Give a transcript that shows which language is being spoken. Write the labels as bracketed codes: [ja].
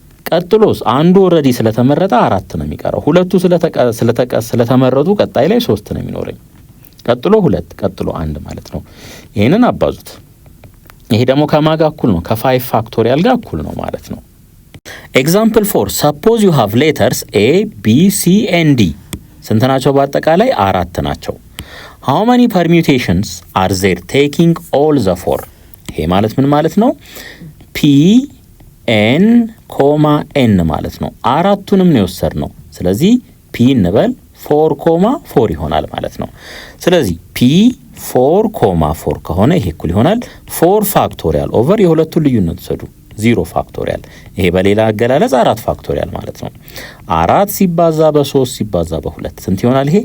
[am] ቀጥሎስ አንዱ ኦሬዲ ስለተመረጠ 4 ነው የሚቀረው። ሁለቱ ስለተመረጡ ቀጣይ ላይ 3 ነው የሚኖረኝ። ቀጥሎ 2 ቀጥሎ 1 ማለት ነው። ይሄንን አባዙት። ይሄ ደግሞ ከማጋ እኩል ነው? ከ5 ፋክቶሪያል ጋር እኩል ነው ማለት ነው። ኤግዛምፕል 4 [en] suppose you have letters A B C and D [am] ስንት ናቸው? [en] በአጠቃላይ 4 ናቸው። how many permutations are there taking all the 4? [am] ይሄ ማለት ምን ማለት ነው? ፒ ኤን ኮማ ኤን ማለት ነው። አራቱንም ነው የወሰድነው። ስለዚህ ፒ እንበል 4 ኮማ 4 ይሆናል ማለት ነው። ስለዚህ ፒ 4 ኮማ 4 ከሆነ ይሄ እኩል ይሆናል 4 ፋክቶሪያል ኦቨር የሁለቱን ልዩነት ወሰዱ 0 ፋክቶሪያል። ይሄ በሌላ አገላለጽ 4 ፋክቶሪያል ማለት ነው። 4 ሲባዛ በ3 ሲባዛ በ2 ስንት ይሆናል?